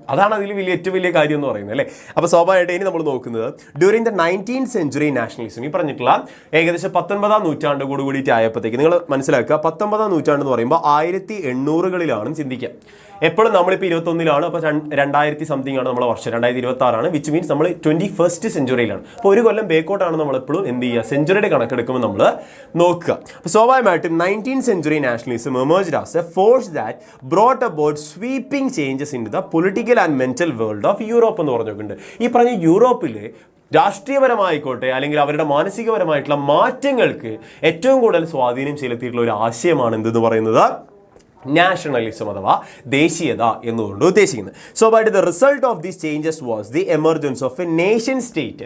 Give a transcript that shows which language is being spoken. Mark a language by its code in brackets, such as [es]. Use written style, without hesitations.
[ml] അതാണ് അതിൽ ഏറ്റവും വലിയ കാര്യം എന്ന് പറയുന്നത് അല്ലേ. അപ്പോൾ സ്വാഭാവികമായിട്ട് ഇനി നമ്മൾ നോക്കുന്നത് [en] during the 19th century [ml] nationalism, ഈ പറഞ്ഞിട്ടുള്ള ഏകദേശം 19ാം നൂറ്റാണ്ട് കൂടിയിട്ട് ആയപ്പോഴത്തേക്ക് നിങ്ങൾ മനസ്സിലാക്കുക, 19ാം നൂറ്റാണ്ട് എന്ന് പറയുമ്പോൾ 1800കളിലാണ് ചിന്തിക്കുക. എപ്പോഴും നമ്മളിപ്പോൾ 21ലാണ്, അപ്പോൾ 2000 സംതിങ് ആണ് നമ്മളെ വർഷം, 2026 [en] which means [ml] നമ്മൾ 21st centuryയിലാണ്. അപ്പോൾ ഒരു കൊല്ലം ബേക്കോട്ടാണ് നമ്മളെപ്പോഴും എന്ത് ചെയ്യുക, സെഞ്ചുറിയുടെ കണക്കെടുക്കുമ്പോൾ നമ്മൾ നോക്കുക. അപ്പോൾ സ്വാഭാവികമായിട്ടും 19th century nationalism [en] emerged as a force that brought about sweeping changes into the political and mental world of Europe [ml] എന്ന് പറഞ്ഞു നോക്കുന്നുണ്ട്. ഈ പറഞ്ഞ യൂറോപ്പിലെ രാഷ്ട്രീയപരമായിക്കോട്ടെ അല്ലെങ്കിൽ അവരുടെ മാനസികപരമായിട്ടുള്ള മാറ്റങ്ങൾക്ക് ഏറ്റവും കൂടുതൽ സ്വാധീനം ചെലുത്തിയിട്ടുള്ള ഒരു ആശയമാണ് എന്തെന്ന് പറയുന്നത് നാഷണലിസം അഥവാ ദേശീയത എന്നുകൊണ്ട് ഉദ്ദേശിക്കുന്നത്. [en] So by the result of these changes was the emergence of a nation state.